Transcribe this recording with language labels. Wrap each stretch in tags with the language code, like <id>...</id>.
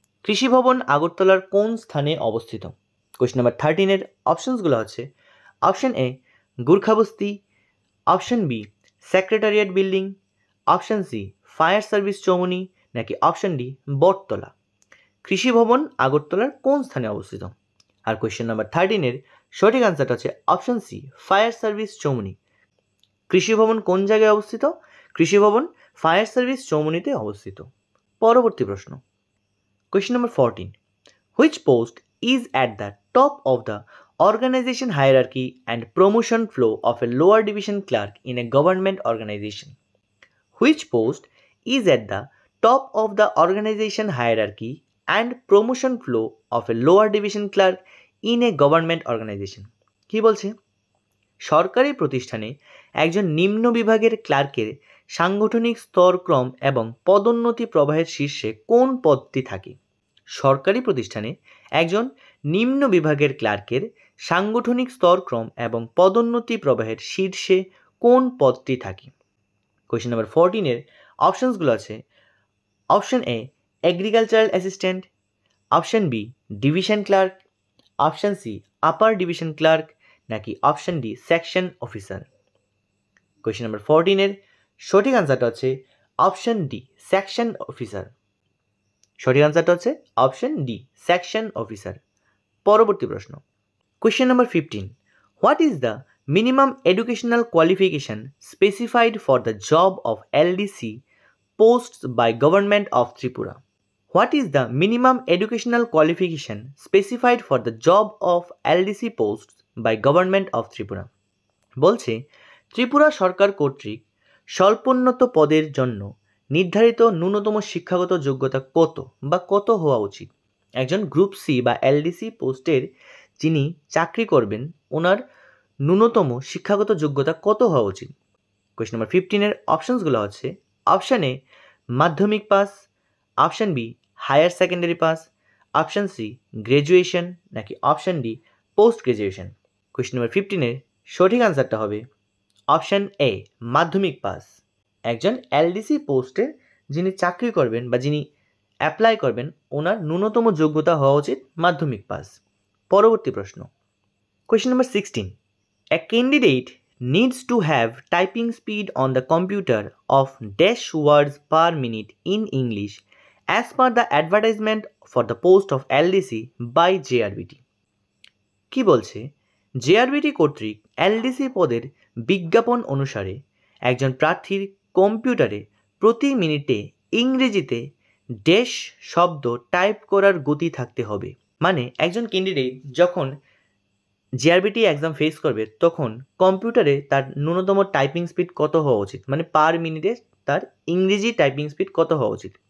<bn>কৃষি ভবন আগরতলার কোন স্থানে অবস্থিত? কোয়েশ্চেন নাম্বার 13 এর অপশনসগুলো হচ্ছে option A গুর্খাবস্তি, option B secretariat building, option C fire service Chowmuhani নাকি অপশন ডি বটতলা। কৃষি ভবন আগরতলার কোন স্থানে অবস্থিত? আর কোয়েশ্চেন নাম্বার 13 এর সঠিক আনসারটা হচ্ছে option C fire service Chowmuhani. কৃষি ভবন কোন জায়গায় অবস্থিত? কৃষি ভবন ফায়ার সার্ভিস চৌমুহনীতে অবস্থিত। পরবর্তী প্রশ্ন,</bn> <en>Question number 14, which post is at the top of the organization hierarchy and promotion flow of a lower division clerk in a government organization? Which post is at the top of the organization hierarchy and promotion flow of a lower division clerk in a government organization?</en> <bn>কি বলছে? সরকারি প্রতিষ্ঠানে একজন নিম্ন বিভাগের ক্লার্কের সাংগঠনিক স্তরক্রম এবং পদোন্নতি প্রবাহের শীর্ষে কোন পদটি থাকে? সরকারি প্রতিষ্ঠানে একজন নিম্ন বিভাগের ক্লার্কের সাংগঠনিক স্তরক্রম এবং পদোন্নতি প্রবাহের শীর্ষে কোন পদটি থাকে? কোয়েশ্চেন নাম্বার 14 অপশনসগুলো আছে, option A agricultural assistant, option B division clerk, option C upper division clerk, নাকি option D section officer. Question number 14 সঠিক আনসারটা হচ্ছে অপশন ডি সেকশন অফিসার। সঠিক আনসারটা হচ্ছে অপশন ডি সেকশন অফিসার। পরবর্তী প্রশ্ন,</bn> <en>Question number 15, what is the minimum educational qualification specified for the job of LDC posts by Government of Tripura? What is the minimum educational qualification specified for the job of LDC posts by Government of Tripura?</en> <bn>বলছে ত্রিপুরা সরকার কর্তৃক স্বল্পোন্নত পদের জন্য নির্ধারিত ন্যূনতম শিক্ষাগত যোগ্যতা কত বা কত হওয়া উচিত? একজন গ্রুপ সি বা এলডিসি পোস্টের যিনি চাকরি করবেন ওনার ন্যূনতম শিক্ষাগত যোগ্যতা কত হওয়া উচিত? কোয়েশ্চেন নাম্বার 15 অপশনসগুলো হচ্ছে, অপশন এ মাধ্যমিক pass, option B higher secondary pass, option C graduation, নাকি option D post graduation. Question number 15 সঠিক আনসারটা হবে অপশন এ মাধ্যমিক পাস। একজন এলডিসি পোস্টে যিনি চাকরি করবেন বা যিনি অ্যাপ্লাই করবেন ওনার ন্যূনতম যোগ্যতা হওয়া উচিত মাধ্যমিক পাস। পরবর্তী প্রশ্ন,</bn> <en>Question number 16, a candidate needs to have typing speed on the computer of dash words per minute in English as per the advertisement for the post of LDC by JRBT.</en> <bn>কি বলছে? JRBT কর্তৃক LDC পদের বিজ্ঞাপন অনুসারে একজন প্রার্থীর কম্পিউটারে প্রতি মিনিটে ইংরেজিতে ড্যাশ শব্দ টাইপ করার গতি থাকতে হবে। মানে একজন ক্যান্ডিডেট যখন জিআরবিটি এক্সাম ফেস করবে তখন কম্পিউটারে তার ন্যূনতম টাইপিং স্পিড কত হওয়া উচিত, মানে পার মিনিটে তার ইংরেজি টাইপিং স্পিড কত হওয়া উচিত।</bn>